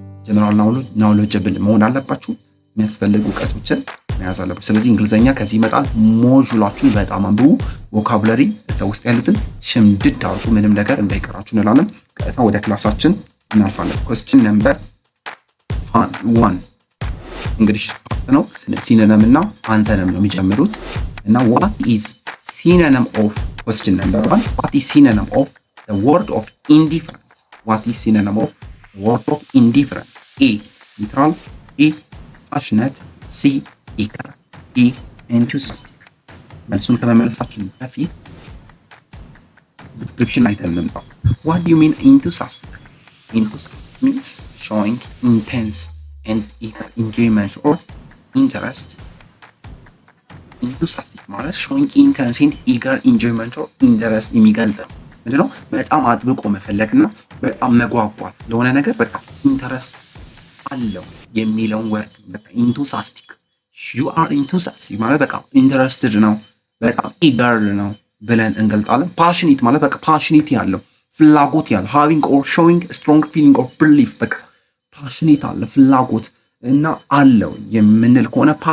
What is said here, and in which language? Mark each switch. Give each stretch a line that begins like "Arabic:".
Amharic: ጀነራል ናውሎጅብል መሆን አለባችሁ። የሚያስፈልጉ እውቀቶችን መያዝ አለባችሁ። ስለዚህ እንግሊዘኛ ከዚህ ይመጣል። ሞጁላችሁን በጣም አንብቡ። ቮካቡላሪ እዛ ውስጥ ያሉትን ሽምድድ አድርጉ። ምንም ነገር እንዳይቀራችሁ እንላለን። ቀጥታ ወደ ክላሳችን እናልፋለን። ኮስችን ነምበር 1 እንግሊሽ ፓርት ነው። ሲኖኒም እና አንተንም ነው የሚጨምሩት እና
English: what is synonym of question number 1 what is synonym of the word of indifferent? What is synonym of the word of indifferent? A neutral, B passionate, C eager, D enthusiastic።
Amharic: መልሱን ከመመለሳችን በፊት ዲስክሪፕሽን አይተን እንምጣ።
English: What do you mean enthusiastic? Enthusiastic means showing intense and eager enjoyment or interest. Enthusiastic ማለት showing intense and eager enjoyment or interest
Amharic: የሚገልጽ ነው። ምንድነው? በጣም አጥብቆ መፈለግና በጣም መጓጓት ለሆነ ነገር በቃ ኢንተረስት አለው የሚለውን ወርድ በቃ
English: enthusiastic you are enthusiastic
Amharic: ማለት በቃ ኢንተረስትድ ነው፣ በጣም eager ነው ብለን እንገልጣለን። passionate ማለት በቃ passionate ያለው ፍላጎት ያለው
English: having or showing a strong feeling or belief
Amharic: በቃ ፓሽኔት አለ ፍላጎት እና አለው የምንል ከሆነ